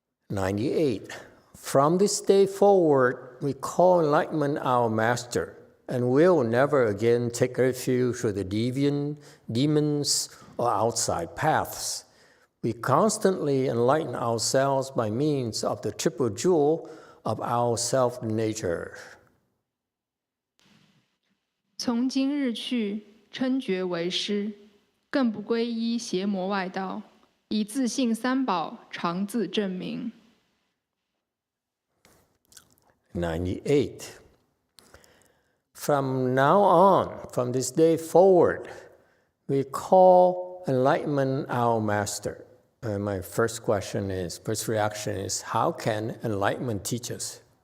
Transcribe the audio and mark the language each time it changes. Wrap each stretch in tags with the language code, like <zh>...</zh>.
<en>98. From this day forward, we call enlightenment our master, and will never again take refuge with the demons, or outside paths. We constantly enlighten ourselves by means of the triple jewel of our self-nature.</en> <zh>从今日去，称觉为师，更不皈依邪魔外道，以自信三宝常自证明。</zh> <en>98. From now on, from this day forward, we call enlightenment our master. And my first reaction is, how can enlightenment teach us?</en>